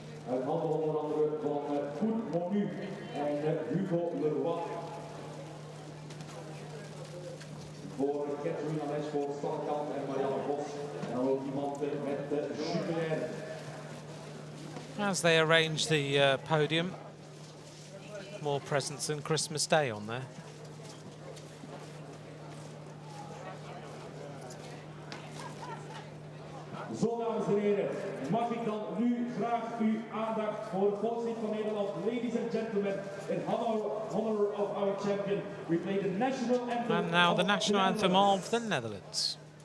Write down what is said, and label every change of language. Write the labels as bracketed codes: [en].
[nl] Uit handen onder andere van Koen Monu en Hugo Leroy. Voor Catherine Anes, voor Stankamp en Marianne Vos. En dan ook iemand met de jubilair. [en] As they arrange the podium, more presents than Christmas Day on there. [nl] Zo, dames en heren, mag ik dan nu graag uw aandacht voor het volkslied van Nederland. [en] Ladies and gentlemen, in honor of our champion, we play the national anthem. And now the national anthem of the Netherlands.